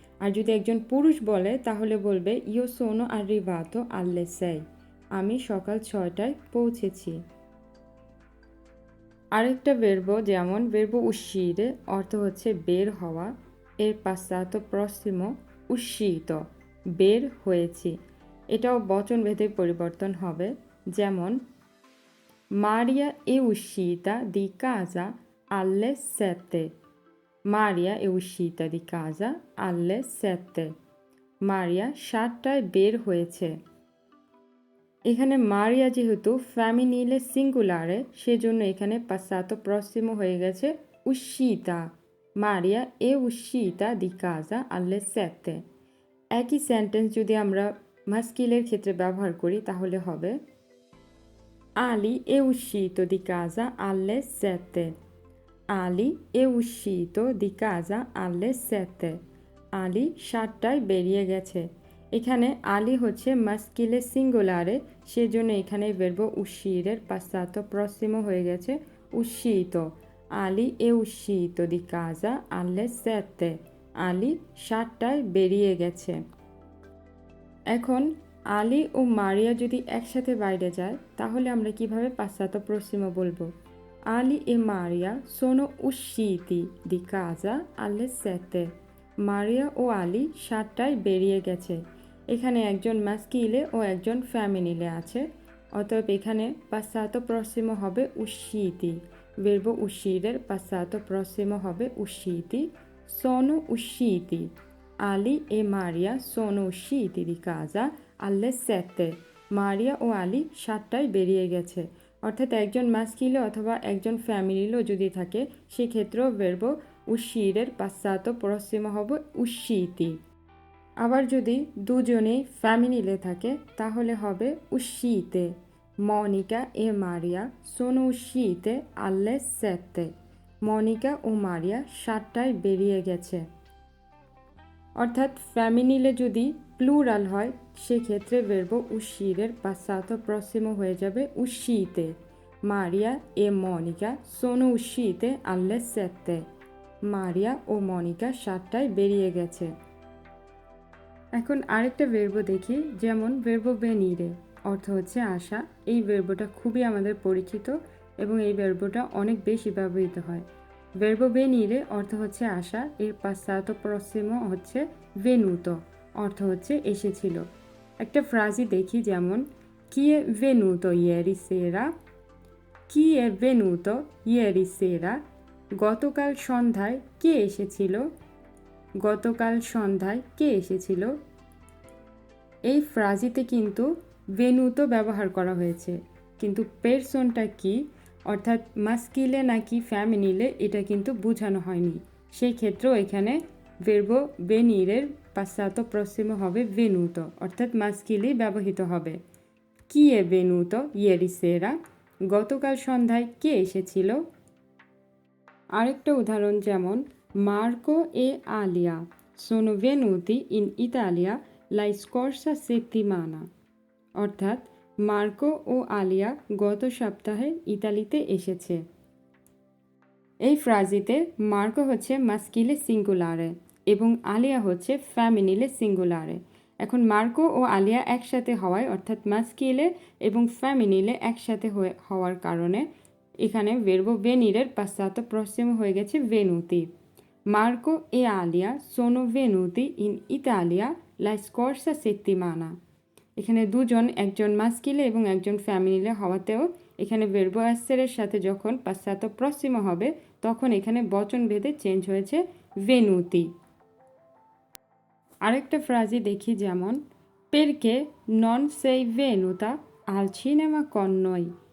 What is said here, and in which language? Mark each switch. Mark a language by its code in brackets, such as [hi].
[bn] আর যদি একজন পুরুষ বলে তাহলে বলবে [it] ইও সোনো arrivato alle 6। [bn] আমি সকাল 6টায় পৌঁছেছি। আরেকটা ভার্ব, যেমন ভার্ব uscire অর্থ হচ্ছে বের হওয়া, এর passato prossimo uscito, বের হয়েছি। এটাও বচনভেদে পরিবর্তন হবে, যেমন [it] Maria è uscita di casa alle 7। Maria è uscita di casa alle 7। [bn] মারিয়া 7টায় বের হয়েছে। এখানে মারিয়া যেহেতু ফ্যামিনিলে সিঙ্গুলারে, সেজন্য এখানে passato prossimo হয়ে গেছে uscita। [it] মারিয়া è uscita di casa alle 7। [bn] একই সেন্টেন্স যদি আমরা মাস্কিলের ক্ষেত্রে ব্যবহার করি তাহলে হবে [it] Ali è uscito di casa alle 7। Ali è uscito di casa alle 7। [bn] আলি 7টায় বেরিয়ে গেছে। এখানে আলি হচ্ছে মাস্কিলে সিঙ্গুলারে, সেজন্য এখানে ভার্ব uscireর passato prossimo হয়ে গেছে uscito। [it] Ali è uscito di casa alle 7। [bn] আলি 7টায় বেরিয়ে গেছে। এখন আলি ও মারিয়া যদি একসাথে বাইরে যায় তাহলে আমরা কিভাবে passato prossimo বলবো? [it] Ali e Maria sono usciti di casa alle 7। [bn] মারিয়া ও আলি 7টায় বেরিয়ে গেছে। এখানে একজন মাস্কিলে ও একজন ফ্যামিনিলে আছে, অতএব এখানে passato prossimo হবে usciti। ভার্ব uscireর passato prossimo হবে usciti। [it] sono usciti। Ali e Maria sono usciti di casa alle 7। [bn] মারিয়া ও আলি 7টায় বেরিয়ে গেছে। অর্থাৎ একজন মাস্কিলে অথবা একজন ফ্যামিলিলেও যদি থাকে সেক্ষেত্রেও ভার্ব uscireর passato prossimo হবে usciti। আবার যদি দুজনেই ফ্যামিলিলে থাকে তাহলে হবে uscite। [it] মনিকা e Maria sono uscite alle 7। [bn] Monika ও মারিয়া 7টায় বেরিয়ে গেছে। অর্থাৎ ফ্যামিনিলে যদি প্লুরাল হয় সেক্ষেত্রে ভার্ব uscireর passato prossimo হয়ে যাবে uscite। [it] Maria e Monica sono uscite alle 7। [bn] মারিয়া ও মনিকা 7টায় বেরিয়ে গেছে। এখন আরেকটা ভার্ব দেখি, যেমন ভার্ব venire অর্থ হচ্ছে আসা। এই ভার্বটা খুবই আমাদের পরিচিত এবং এই ভার্বটা অনেক বেশি ব্যবহৃত হয়। ভার্ব venire অর্থ হচ্ছে আসা, এর passato prossimo হচ্ছে venuto, অর্থ হচ্ছে এসেছিল। একটা ফ্রাজি দেখি, যেমন [it] chi è venuto ieri sera। chi è venuto ieri sera, [bn] গতকাল সন্ধ্যায় কে এসেছিল? গতকাল সন্ধ্যায় কে এসেছিল? এই ফ্রাজিতে কিন্তু ভেনুতো ব্যবহার করা হয়েছে, কিন্তু পেরসনটা কি, অর্থাৎ মাস্কিলে নাকি ফ্যামিনিলে, এটা কিন্তু বোঝানো হয়নি। সেই ক্ষেত্রেও এখানে ভার্ব venire passato prossimo হবে venuto, অর্থাৎ মাস্কিলেই ব্যবহৃত হবে। [it] chi è venuto ieri sera, [bn] গতকাল সন্ধ্যায় কে এসেছিল? আরেকটা উদাহরণ, যেমন [it] মার্কো e Alia sono venuti in Italia la scorsa settimana। [bn] অর্থাৎ মার্কো ও আলিয়া গত সপ্তাহে ইতালিতে এসেছে। এই ফ্রাজিতে মার্কো হচ্ছে মাস্কিলে সিঙ্গুলারে এবং আলিয়া হচ্ছে ফ্যামিনিলে সিঙ্গুলারে। এখন মার্কো ও আলিয়া একসাথে হওয়ায়, অর্থাৎ মাস্কিলে এবং ফ্যামিনিলে একসাথে হওয়ার কারণে এখানে ভার্ব venire passato prossimo হয়ে গেছে venuti। [it] Marco e Alia sono venuti in Italia la scorsa settimana। [bn] এখানে দুজন, একজন মাস্কিলে এবং একজন ফ্যামিলিলে হওয়াতেও এখানে ভার্ব essere সাথে যখন passato prossimo হবে তখন এখানে বচন ভেদে চেঞ্জ হয়েছে venuti। আরেকটা ফ্রাজি দেখি, যেমন [it] পেরকে নন সেই ভেনুতা আল সিনেমা con noi।